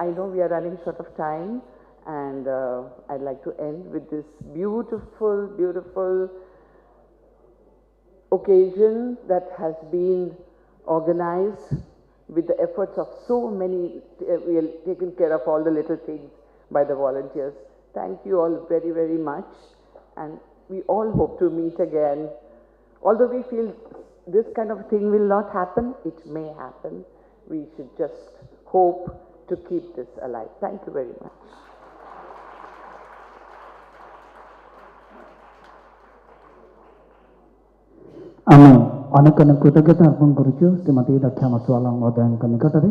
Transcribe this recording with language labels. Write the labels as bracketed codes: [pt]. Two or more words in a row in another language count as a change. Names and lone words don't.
[en] I know we are running short of time, and I'd like to end with this beautiful, beautiful occasion that has been organized with the efforts of so many, we have taken care of all the little things by the volunteers. Thank you all very, very much. And we all hope to meet again. Although we feel this kind of thing will not happen, it may happen. We should just hope to keep this alive. Thank you very much. [or] ଆମେ ଅନେକ ଅନେକ କୃତଜ୍ଞତା ଅର୍ପଣ କରୁଛୁ ଶ୍ରୀମତୀ ଦକ୍ଷା ମସୁଆଲ ମହୋଦୟଙ୍କ ନିକଟରେ।